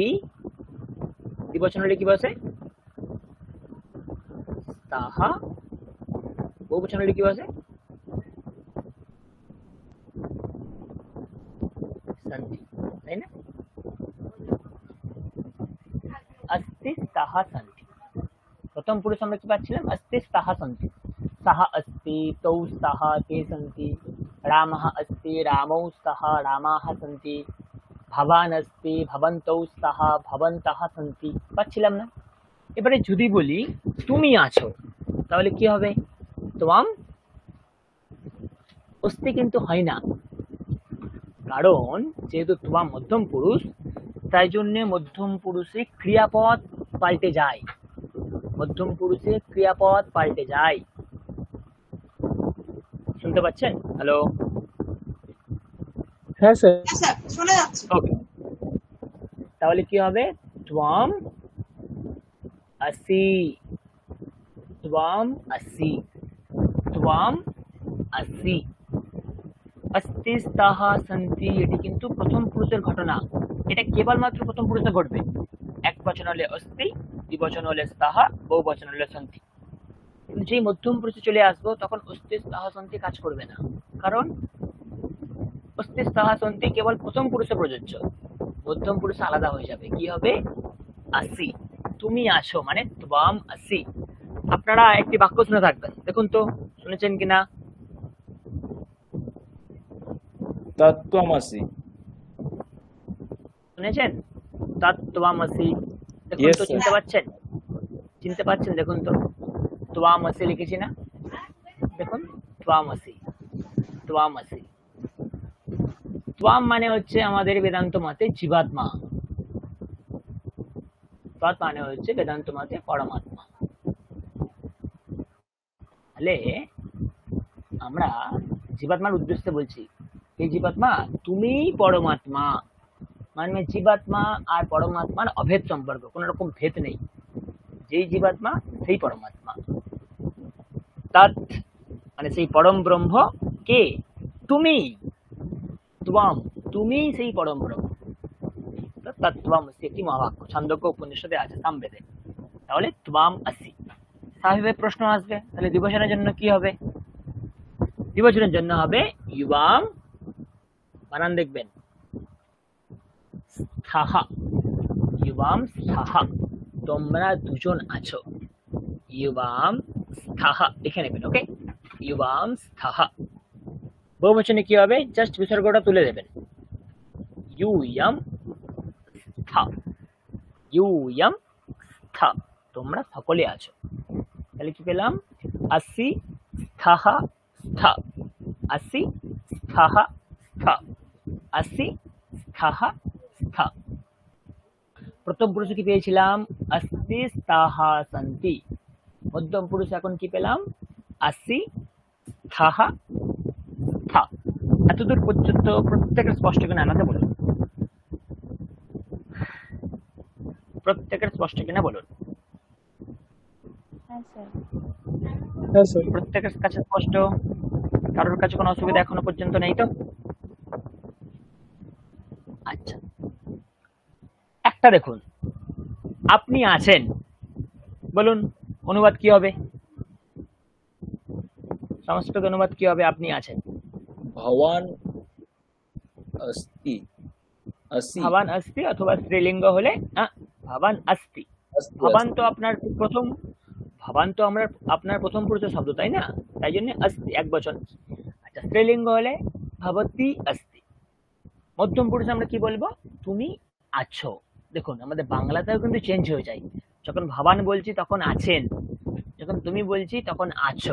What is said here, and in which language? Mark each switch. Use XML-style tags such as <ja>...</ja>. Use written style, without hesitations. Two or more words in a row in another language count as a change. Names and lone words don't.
<bn>দ্বিবচন হলে কি বসে, তাহা। বহুবচন হলে কি বসে, সন্তি, তাই না?</bn> <sa>अस्ति তাহা সন্তি।</sa> <bn>প্রথম পুরুষ আমরা কি পাচ্ছিলাম,</bn> <sa>अस्ति তাহা সন্তি। सः अस्ति, तौ स्तः, ते सन्ति। रामः अस्ति, रामौ स्तः, रामाः सन्ति। भवान् अस्ति, भवन्तौ स्तः, भवन्तः सन्ति।</sa> <bn>পাচ্ছিলাম না? এবারে যদি বলি তুমি আছো, তাহলে কি হবে,</bn> <sa>त्वम्।</sa> <bn>अस्ति কিন্তু হয় না, কারণ যেহেতু त्वम् মধ্যম পুরুষ, তাই জন্য মধ্যম পুরুষে ক্রিয়াপদ পাল্টে যায়। মধ্যম পুরুষে ক্রিয়াপদ পাল্টে যায়। শুনতে পাচ্ছেন? হ্যালো, হ্যাঁ স্যার। হ্যাঁ স্যার, শোনা যাচ্ছে। ওকে, তাহলে কি হবে,</bn> <sa>त्वम् असि, त्वम् असि, त्वम् असि। अस्ति स्तः सन्ति,</sa> <bn>এটি কিন্তু প্রথম পুরুষের ঘটনা। এটা কেবলমাত্র প্রথম পুরুষে ঘটবে। এক বচন হলে अस्ति, দ্বিবচন হলে স্তः, বহুবচন হলে সন্তি। কিন্তু যেই মধ্যম পুরুষে চলে আসবো তখন</bn> <sa>अस्ति स्तः सन्ति</sa> <bn>কাজ করবে না, কারণ</bn> <sa>अस्ति स्तः सन्ति</sa> <bn>কেবল প্রথম পুরুষে প্রযোজ্য, মধ্যম পুরুষে আলাদা হয়ে যাবে। কি হবে, আসি, তুমি আসো, মানে</bn> <sa>त्वम् असि।</sa> <bn>আপনারা একটি বাক্য শুনে থাকবেন, দেখুন তো শুনেছেন কিনা। তত্ত্বমসি। শুনেছেন, তত্ত্বমসি। দেখুন Yes, তো, sir. চিনতে পাচ্ছেন, চিনতে পাচ্ছেন? দেখুন তো, त्वमसि লিখেছি না, দেখুন त्वमसि, त्वमसि। त्वम् মানে হচ্ছে আমাদের বেদান্ত মতে জীবাত্মা, তৎ মানে হচ্ছে বেদান্ত মতে পরমাত্মা। তাহলে আমরা জীবাত্মার উদ্দেশ্যে বলছি, এই জীবাত্মা তুমি পরমাত্মা, মানে জীবাত্মা আর পরমাত্মার অভেদ সম্পর্ক, কোন রকম ভেদ নেই। যেই জীবাত্মা সেই পরমাত্মা। তৎ মানে সেই পরম ব্রহ্ম কে, তুমি। त्वम्, তুমি সেই পরম ব্রহ্ম। তত্ত্বমসি একটি মহাবাক্য, ছন্দজ্ঞ উপনিষদে আছে, সামবেদে। তাহলে त्वम् असि। স্বাভাবিক প্রশ্ন আসবে, তাহলে দ্বিবচনের জন্য কি হবে, দ্বিবচনের জন্য হবে युवां, বানান দেখবেন, স্থः,</bn> <sa>युवां স্থः,</sa> <bn>তোমরা দুজন আছো।</bn> <sa>युवां স্থः</sa> <bn>লিখে নেবেন, ওকে,</bn> <sa>युवां স্থः।</sa> <bn>বহুবচনে কি হবে, জাস্ট বিসর্গটা তুলে দেবেন,</bn> <sa>यूयं স্থ, यूयं স্থ,</sa> <bn>তোমরা সকলে আছো। তাহলে কি পেলাম,</bn> <sa>আসি স্থः স্থ, আসি স্থः স্থ, আসি স্থः স্থ।</sa> <bn>প্রথম পুরুষে কি পেয়েছিলাম,</bn> <sa>अस्ति स्तः सन्ति।</sa> <bn>মধ্যম পুরুষ এখন কি পেলাম,</bn> <sa>আসি স্থः স্থ।</sa> <bn>এতদূর পর্যন্ত প্রত্যেকের স্পষ্ট কিনা আমাকে বলুন, প্রত্যেকের স্পষ্ট কিনা বলুন। হ্যাঁ স্যার। হ্যাঁ স্যার। প্রত্যেকের কাছে স্পষ্ট, কারোর কাছে কোনো অসুবিধা এখনো পর্যন্ত নেই তো? আচ্ছা, একটা দেখুন, আপনি আছেন, বলুন অনুবাদ কি হবে, সংস্কৃত অনুবাদ কি হবে, আপনি আছেন।</bn> <sa>ভবান अस्ति, असि, ভবান अस्ति,</sa> <bn>অথবা স্ত্রীলিঙ্গ হলে</bn> <sa>ভবান अस्ति। अस्ति, ভবান अस्ति।</sa> <bn>তো আপনার প্রথম, ভবান ভাবান তো আমরা আপনার প্রথম পুরুষের শব্দ, তাই না? তাই জন্য অস্তি এক বচন। আচ্ছা, স্ত্রীলিঙ্গ হলে</bn> <sa>ভবতি অস্তি।</sa> <bn>মধ্যম পুরুষে আমরা কি বলবো? তুমি আছো। দেখুন আমাদের বাংলাতেও কিন্তু চেঞ্জ হয়ে যায়। যখন ভাবান বলছি তখন আছেন, যখন তুমি বলছি তখন আছো।</bn>